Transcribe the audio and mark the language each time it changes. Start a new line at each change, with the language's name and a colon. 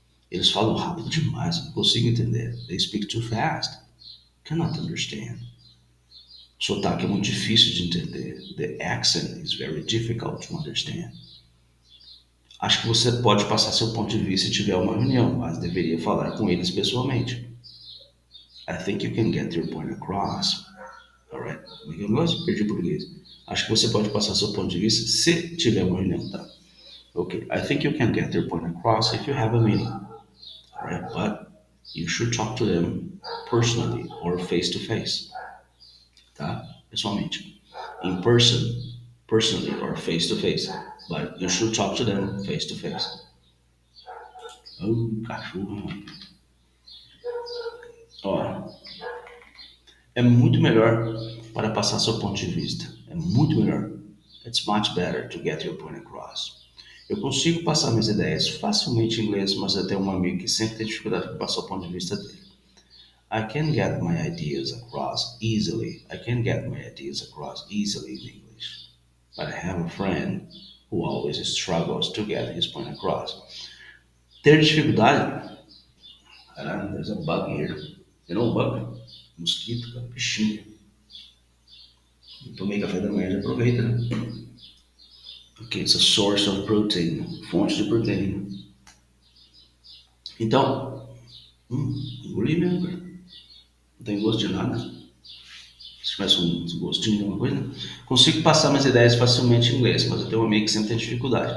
Portuguese: Eles falam rápido demais, não consigo entender.
English: They speak too fast. Cannot understand.
Portuguese: O sotaque é muito difícil de entender.
English: The accent is very difficult to understand.
Portuguese: Acho que você pode passar seu ponto de vista se tiver uma reunião, mas deveria falar com eles pessoalmente.
English: I think you can get your point across. Alright,
Portuguese: como é que eu gosto? Perdi o português. Acho que você pode passar seu ponto de vista se tiver uma reunião, tá?
English: Okay, I think you can get your point across if you have a meeting, right? But you should talk to them personally or face to face,
Portuguese: tá? Pessoalmente.
English: In person, personally or face to face. But you should talk to them face to face.
Portuguese: Oh, cachorro. Ó, é muito melhor para passar seu ponto de vista. É muito melhor.
English: It's much better to get your point across.
Portuguese: Eu consigo passar minhas ideias facilmente em inglês, mas eu tenho um amigo que sempre tem dificuldade para passar o ponto de vista dele.
English: I can get my ideas across easily. I can get my ideas across easily in English. But I have a friend who always struggles to get his point across.
Portuguese: Ter dificuldade?
English: There's a bug here. You know bug?
Portuguese: Mosquito, cara, bichinho. Tomei café da manhã, já aproveita, né?
English: Okay, it's a source of protein.
Portuguese: Fonte de proteína. Então, engoli mesmo, cara. Não tem gosto de nada. Se tivesse um gostinho de alguma coisa. Consigo passar minhas ideias facilmente em inglês, mas eu tenho um amigo que sempre tem dificuldade.